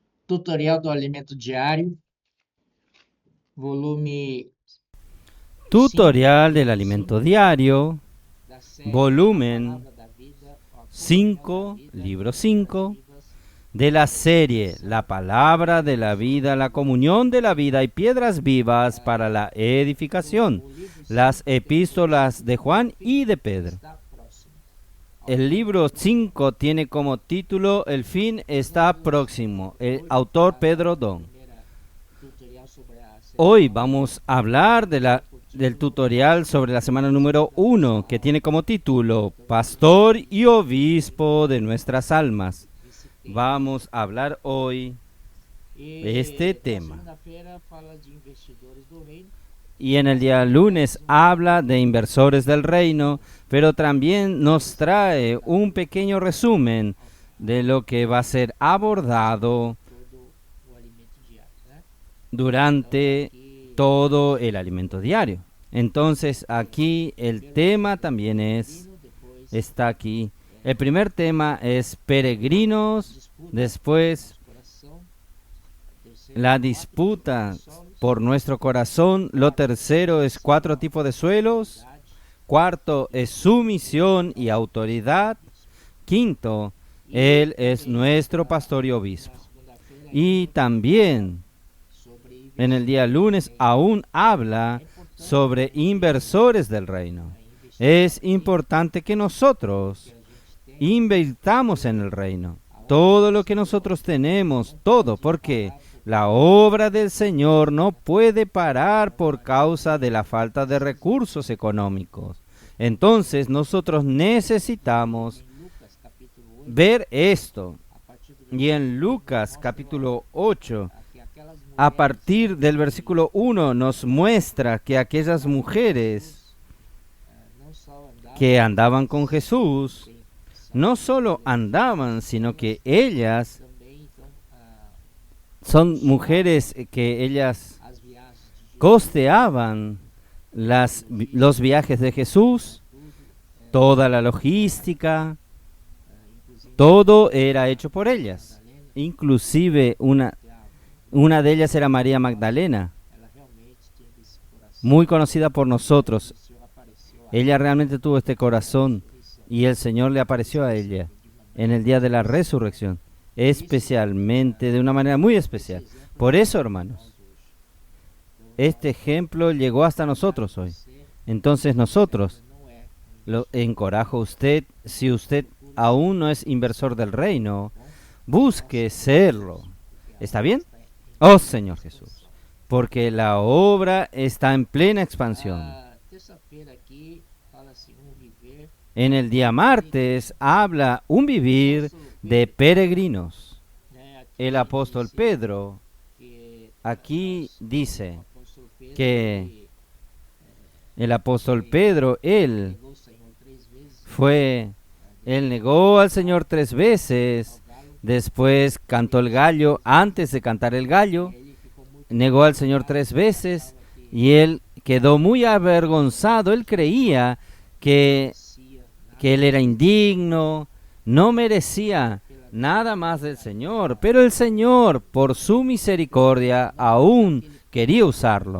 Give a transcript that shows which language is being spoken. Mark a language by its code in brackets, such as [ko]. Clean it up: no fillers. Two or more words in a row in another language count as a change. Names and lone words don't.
[pt] Tutorial do Alimento Diário, volume [es] Tutorial del alimento diario, [pt] da série A [es] volumen [pt] Palavra da Vida, 5, [es] libro 5, de la serie La Palabra de la Vida, la comunión de la vida y piedras vivas para la edificación, las epístolas de Juan y de Pedro. está próximo. El libro 5 tiene como título El fin está próximo, el autor Pedro Don. [pt] Tutorial sobre a [es] Hoy vamos a hablar del tutorial sobre la semana número 1, que tiene como título Pastor y Obispo de nuestras almas. Vamos a hablar hoy este tema. [pt] Segunda-feira fala de investidores do reino. [es] Y en el día lunes habla de inversores del reino, pero también nos trae un pequeño resumen de lo que va a ser abordado [pt] Todo o alimento diário, né? durante Aqui, [es] todo el alimento diario. Entonces aquí el tema también [pt] depois [es] está aquí. El primer tema es peregrinos, disputa después [pt] nosso coração. Terceiro, [es] la [pt] quatro disputa tipos de solos. [es] por nuestro corazón. Lo tercero es 4 tipos de suelos. Cuarto es sumisión y autoridad. Quinto, Él es nuestro pastor y obispo. [pt] Na segunda-feira, [es] Y también sobre en el día lunes aún habla sobre inversores del reino. Es importante que nosotros invirtamos en el reino. Todo lo que nosotros tenemos, todo, porque la obra del Señor no puede parar por causa de la falta de recursos económicos. Entonces nosotros necesitamos Lucas capítulo 8, ver esto. [pt] a partir do [es] Y en Lucas capítulo 8, [pt] que aquelas a mulheres [es] partir del versículo 1, nos muestra que aquellas mujeres [pt] não só andavam [es] que andaban con Jesús, [pt] bem, [es] no solo andaban, sino que ellas [pt] também então [es] son mujeres que ellas [pt] as viagens de Jesus, [es] costeaban los viajes de Jesús, toda la logística, [pt] inclusive [es] todo era hecho por ellas. [pt] Madalena, [es] Inclusive una de ellas era María Magdalena, [pt] ela realmente teve esse coração. [es] muy conocida por nosotros. [pt] O Senhor apareceu a [es] Ella realmente tuvo este corazón [pt] ressurreição [es] y el Señor le apareció a ella en el día de la resurrección, especialmente, de una manera muy especial. Por eso, hermanos, este ejemplo llegó hasta nosotros hoy. Entonces nosotros [pt] não é [es] lo encorajo a usted, si usted aún no es inversor del reino, busque serlo. ¿Está bien? Oh Señor Jesús, porque la obra está en plena expansión. [pt] terça-feira aqui fala assim, viver [es] En el día martes habla un vivir de peregrinos. [pt] né, aqui [es] El apóstol dice Pedro que aquí dice [pt] o apóstolo Pedro [es] que el apóstol Pedro, él [pt] negou o Senhor 3 vezes, [es] él negó al Señor 3 veces, [pt] ao galo, [es] después cantó el gallo, antes de cantar el gallo, [pt] ele ficou muito [es] negó al Señor 3 veces y él quedó muy avergonzado. Él creía que [pt] merecia [es] él era indigno, no merecía nada más del Señor, pero el Señor, por su misericordia, aún quería usarlo.